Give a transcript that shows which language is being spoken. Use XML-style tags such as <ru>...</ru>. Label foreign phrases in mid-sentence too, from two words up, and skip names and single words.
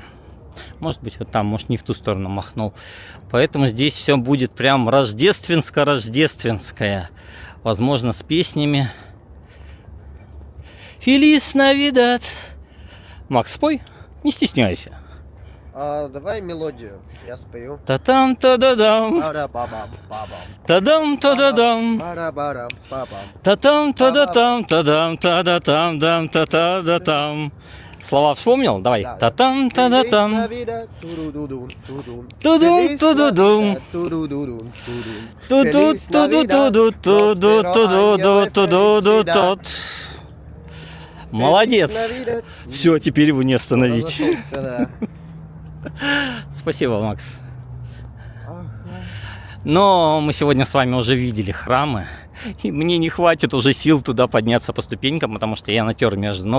<ru>Может быть, вот там, может, не в ту сторону махнул. Поэтому здесь все будет прям рождественско-рождественское. Возможно, с песнями.</ru> <es>Feliz Navidad.</es> <ru>Макс, спой, не стесняйся. Давай мелодию, я спою. Та-там, та-да-дам. Бара-ба-бам-ба-бам. Та-дам, та-да-дам. Бара-бара-ба-бам. Та-там, та-да-там, та-дам, та-да-там, дам, та-та-да-там. Слова вспомнил? Давай. Да. Та-там, та-да-там. Navidad, туру-ду-дун, тудун. Тудун, Feliz тудудум. Navidad, туру-ду-дун, тудун. Ту-ду,</ru> <es>Feliz Navidad, ту-ду, ту-ду, ту-ду,</es> <ru>тот. Молодец. Navidad. Все, теперь его не остановить. Разошелся, да. Спасибо, Макс. Но мы сегодня с вами уже видели храмы, и мне не хватит уже сил туда подняться по ступенькам, потому что я натер между ног.</ru>